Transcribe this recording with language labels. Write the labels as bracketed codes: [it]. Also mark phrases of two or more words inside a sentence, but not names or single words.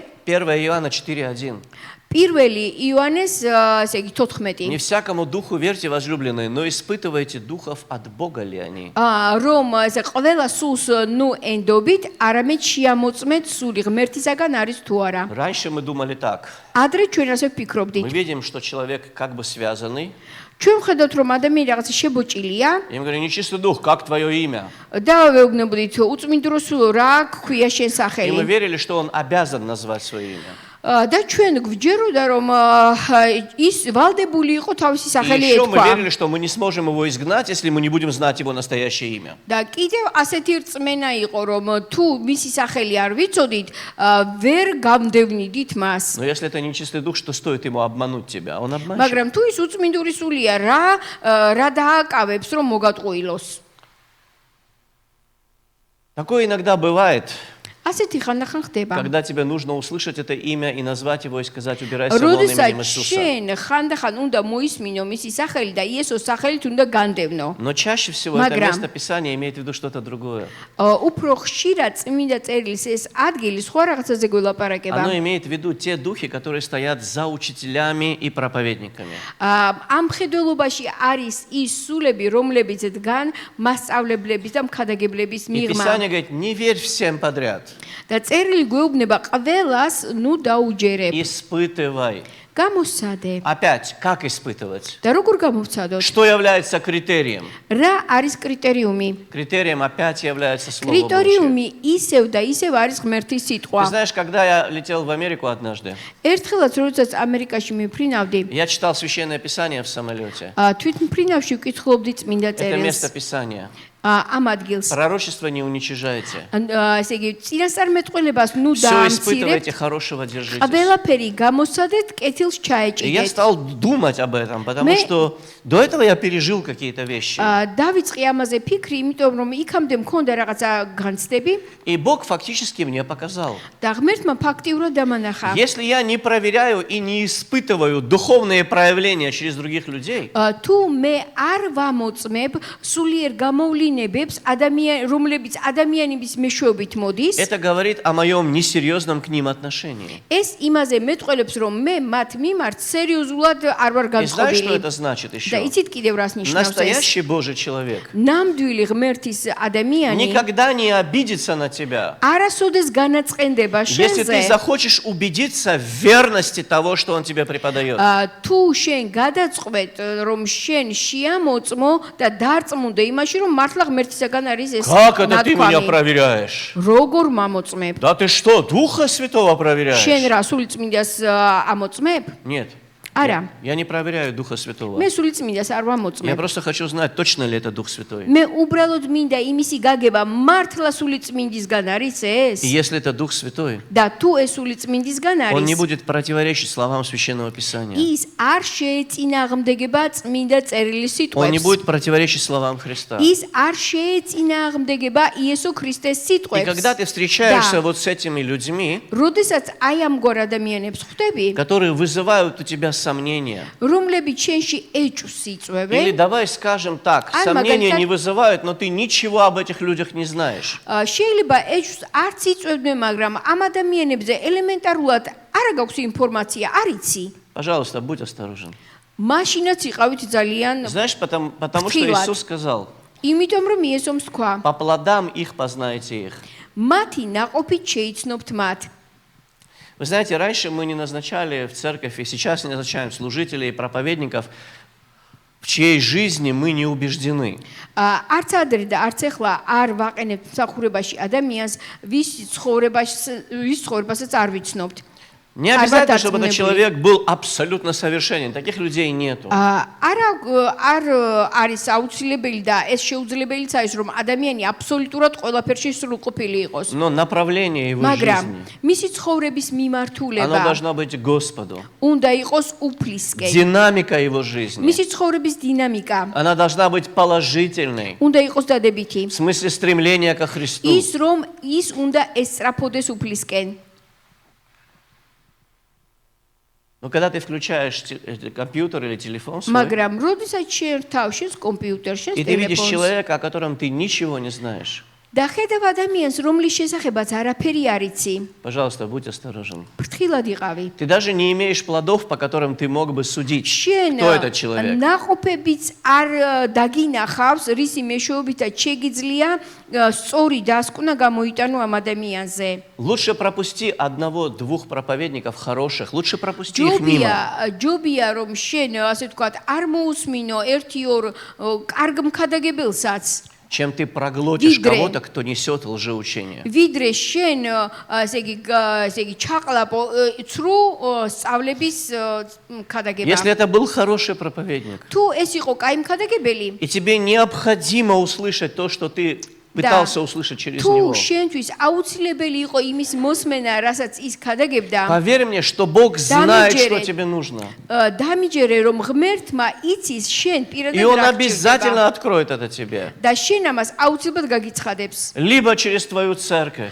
[ru] 1 Иоанна 4:1. [ka] პირველი იოანეს, ესე იგი 14. [ru] Не всякому духу верьте, возлюбленные, но испытывайте духов, от Бога ли они. [ka] რომ ესე ყველა სულს ნუ ენდობით, არამედ შეამოწმეთ სული ღმერთისაგან არის თუ არა. [ru] Раньше мы думали так. [ka] ადრე ჩვენ ასე [ru] Мы [ka] ვფიქრობდით. [ru] видим, что человек как бы связанный. [ka] ჩვენ ვხედავთ, რომ ადამიანი რაღაცა შებოჭილია [ru] Им говорю, нечистый дух, как твое имя? [ka] და ვეუბნებოდით, უწმინდრო სულო, რა ქვია შენ [ru] И мы [ka] სახელი? [ru] верили, что он обязан назвать свое имя. [ka] და ჩვენ გვჯეროდა, რომ ის ვალდებული იყო თავისი [ru] И [ka] სახელი [ru] еще мы [ka] ეთქვა. [ru] верили, что мы не сможем его изгнать, если мы не будем знать его настоящее имя. [ka] და კიდევ ასეთი რწმენა იყო, რომ თუ მისი სახელი არ ვიცოდით, ვერ გამდევნიდით მას. [ru] Но если это нечистый дух, что стоит ему обмануть тебя? Он обманщик. [ka] მაგრამ თუ ის უწმინდური სულია, რა დააკავებს, რომ მოგატყუილოს? [ru] Такое иногда бывает, [ka] ასეთი ხანდახან ხდება. [ru] когда тебе нужно услышать это имя и назвать его и сказать, убирайся вон именем [ka] როდესაც [ru] Иисуса. [ka] შენ ხანდახან უნდა მოისმინო მისი სახელი და იესოს სახელით უნდა განდევნო. [ru] Но чаще всего это [ka] Მაგრამ- [ru] место Писания имеет в виду что-то другое. [ka] უფრო ხშირად წმინდა წერილის ეს ადგილი სხვა რაღაცაზე გველაპარაკება. [ru] Оно имеет в виду те духи, которые стоят за учителями и проповедниками. [ka] ამ ხედველობაში არის ის სულები, რომლებიც დგან მასწავლებლების და მქადაგებლების [ru] И [ka] მიღმა. [ru] Писание говорит, не верь всем подряд. [ka] და წერილი გვეუბნება ყველას, ნუ დაუჯერებ. [ru] Испытывай. [ka] გამოსადე. [ru] Опять, как испытывать? [ka] და როგორ გამოვცადოთ? [ru] Что является критерием? [ka] რა არის კრიტერიუმი? [ru] Критерием опять является Слово Божье. [ka] კრიტერიუმი ისევ და ისევ არის ღმერთის [ru] Ты [ka] სიტყვა. [ru] знаешь, когда я летел в Америку однажды, [ka] ერთხელაც როდესაც ამერიკაში მიფრინავდი, [ru] я читал Священное Писание в самолете. [ka] თვითმფრინავში ვკითხულობდი წმინდა [ru] Это место [ka] წერილს. [ru] Писания. [ka] ამ ადგილს. [ru] Пророчество не уничижайте. [ka] ესე იგი, წინასწარმეტყველებას ნუ [ru] Все испытывайте, [ka] დაამცირებთ. [ru] хорошего держитесь. [ka] ყველაფერი გამოსადეთ, კეთილს [ru] И я [ka] ჩაეჭიდეთ. [ru] стал думать об этом, потому что до этого я пережил какие-то вещи. [ka] დავიწყე ამაზე ფიქრი, იმიტომ რომ იქამდე მქონდა რაღაცა განცდები [ru] И Бог фактически мне показал. [ka] და ღმერთმა ფაქტიურად დამანახა. [ru] Если я не проверяю и не испытываю духовные проявления через других людей, [ka] თუ მე არ ვამოწმებ სულიერ გამოვლინებებს, რომლებიც ადამიანების მეშვეობით მოდის, [ru] это говорит о моем несерьезном к ним отношении. [ka] ეს იმაზე მეტყველებს, რომ მე მათ მიმართ სერიოზულად არ ვარ [ru] И знаешь, что [ka] განწყობილი. [ru] это значит [ka] და [ru] еще? [ka] იცით კიდევ რას ნიშნავს ეს? [ru] Настоящий Божий человек [ka] ნამდვილი ღმერთის ადამიანი [ru] никогда не обидится на тебя. [ka] არასოდეს განაწყენდება [ru] Если ты [ka] შენზე. [ru] захочешь убедиться в верности того, что он тебе преподает. [ka] თუ შენ გადაწყვეტ, რომ შენ შეამოწმო და დარწმუნდე იმაში, რომ მართლა ღმერთისაგან არის ეს [ru] Как это ты меня [ka] ნათქვამი. [ru] проверяешь? [ka] როგორ მამოწმებ? [ru] Да ты что, Духа Святого [ka] შენ [ru] проверяешь? [ka] რა სული წმინდას ამოწმებ? [ru] Нет. [ka] არა. [ru] Я не проверяю Духа Святого. [ka] მე სული წმინდას არ [ru] Я [ka] ვამოწმებ. [ru] просто хочу знать, точно ли это Дух Святой. [ka] მე უბრალოდ მინდა იმისი გაგება, მართლა სული წმინდისგან არის ეს? [ru] И если это Дух Святой, [ka] და თუ ეს სული წმინდისგან [ru] он не [ka] არის, [ru] будет противоречить словам Священного Писания. [ka] ის არ შეეწინააღმდეგება წმინდა წერილის [ru] Он не [ka] სიტყვებს. [ru] будет противоречить словам Христа. [ka] ის არ შეეწინააღმდეგება იესო ქრისტეს [ru] И когда [ka] სიტყვებს. [ru] ты встречаешься Да. вот с этими людьми, [ka] როდესაც აი ამგვარ ადამიანებს ხვდები, [ru] которые вызывают у тебя сомнения, [ka] რომლებიც შენში ეჭვს [ru] или [ka] იწვევენ, [ru] давай скажем так, Ай, сомнения магазин- не вызывают, но ты ничего об этих людях не знаешь. [ka] შეიძლება ეჭვს არც იწვევდნენ, მაგრამ ამ ადამიანებზე ელემენტარულად არა გაქვს ინფორმაცია, არ იცი. [ru] Пожалуйста, будь осторожен. [ka] მაშინაც იყავით ძალიან, [ru] Знаешь, потому что Втилат. Иисус сказал, [ka] იმიტომ რომ იესომ თქვა, [ru] по плодам их познаете их. [ka] მათი ნაყოფით შეიცნობთ მათ. [ru] Вы знаете, раньше мы не назначали в церковь, и сейчас не назначаем служителей и проповедников, в чьей жизни мы не убеждены. [ka] არც ადრე და არც ახლა არ ვაყენებთ მსახურებაში ადამიანს, ვის ცხოვრებასაც არ ვიცნობთ. [ru] Не обязательно, чтобы этот человек был абсолютно совершенен. Таких людей нету. [ka] არის აუცილებელი და ეს შეუძლებელიც არის რომ ადამიანი აბსოლუტურად ყველაფერში სრულყოფილი იყოს. [ru] Но направление его [ka] მაგრამ [ru] жизни, [ka] მისი ცხოვრების [ru] оно [ka] მიმართულება [ru] должно быть Господу. [ka] უნდა იყოს უფლისკენ. [ru] Динамика его жизни, [ka] მისი ცხოვრების დინამიკა [ru] она должна быть положительной. [ka] უნდა იყოს დადებითი. [ru] В смысле стремления ко Христу. [ka] ის რომ ის უნდა ესწრაფოდეს უფლისკენ. [ru] Но когда ты включаешь компьютер или телефон свой, [ka] მაგრამ როდესაც შენ თავშენს კომპიუტერს, შენს [ru] и ты видишь [ka] ტელეფონს [ru] человека, о котором ты ничего не знаешь, [ka] და ხედავ ადამიანს, რომლის შესახებაც არაფერი არ იცი, [ru] пожалуйста, будь осторожен. [ka] ფრთხილად იყავი. [ru] Ты даже не имеешь плодов, по которым ты мог бы судить, [ka] შენ [ru] кто этот человек. [ka] ნაყოფებიც არ დაგინახავს, რისი მეშვეობითაც შეგიძლია სწორი დასკვნა გამოიტანო ამ ადამიანზე. [ru] Лучше пропусти одного-двух проповедников хороших, лучше пропусти их мимо. [ka] ჯობია რომ შენ ასე ვთქვათ არ მოусმინო ერთი-ორ კარგ მქადაგებელსაც. [ru] Чем ты проглотишь [ka] Видре. [ru] кого-то, кто несет лжеучение. [ka] ვიდრე შენ ესე იგი ჩაყლაპო ცრუ სწავლების მქადაგება. [ru] Если это был хороший проповедник, [ka] თუ ეს იყო კაი მქადაგებელი, [ru] и тебе необходимо услышать то, что ты пытался услышать через него, [ka] თუ შენთვის აუცილებელი იყო იმის მოსმენა, რასაც ის ქადაგებდა, [ru] поверь мне, что Бог знает, что [ka] დამიჯერე. [ru] тебе нужно. [ka] დამიჯერე რომ ღმერთმა იცის შენ [ru] И [ka] პირადად [ru] Он [ka] რა [ru] обязательно [ka] გჭირდება [ru] откроет это тебе. [ka] და შენ ამას აუცილებლად გაგიცხადებს. [ru] Либо через твою церковь,